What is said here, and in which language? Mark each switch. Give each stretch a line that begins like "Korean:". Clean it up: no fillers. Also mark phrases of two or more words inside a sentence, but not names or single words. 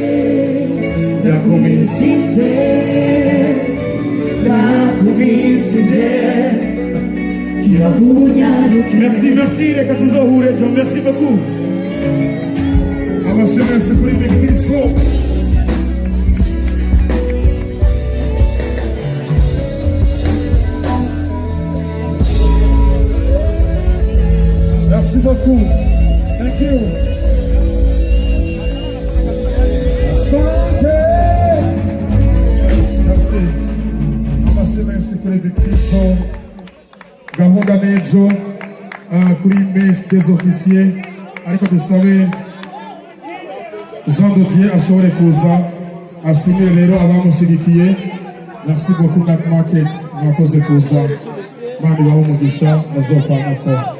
Rundi: merci reka tuzohure ejo
French: merci beaucoup
Rundi: abasomesi kuri Big Fizzo
French: merci beaucoup
English: thank you
Rundi: asante merci abasomesi kuri Big Fizzo gahunda n'ejo kuri
French: messe des officiers
Rundi: ariko dusabe Jean Dodier ashobore kuza ashimire rero abamushigikiye
French: merci beaucoup
Rundi: Black Market mwakoze kuza Imana ibahe umugisha muzokwamako